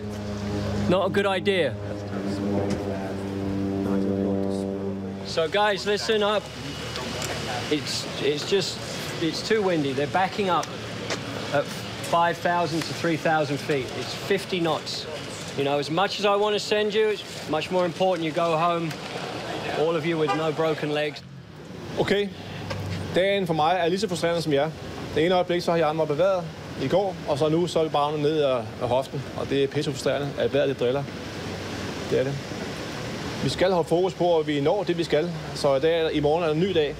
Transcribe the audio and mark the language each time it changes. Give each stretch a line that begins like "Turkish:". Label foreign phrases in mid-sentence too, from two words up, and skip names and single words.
English: Not a good idea. So guys, listen up. It's too windy. They're backing up at 5,000 to 3,000 feet. It's 50 knots. You know, as much as I want to send you, it's much more important you go home, all of you with no broken legs.
Danish: Okay, dagen for mig er lige så frustrerende som jer. Det ene øjeblik, så har jeg mig bevæget i går, og så nu så er det bare ned af hoften, og det er pisse frustrerende, at vejret det driller. Det er det. Vi skal holde fokus på, at vi når det, vi skal. Så i morgen er en ny dag.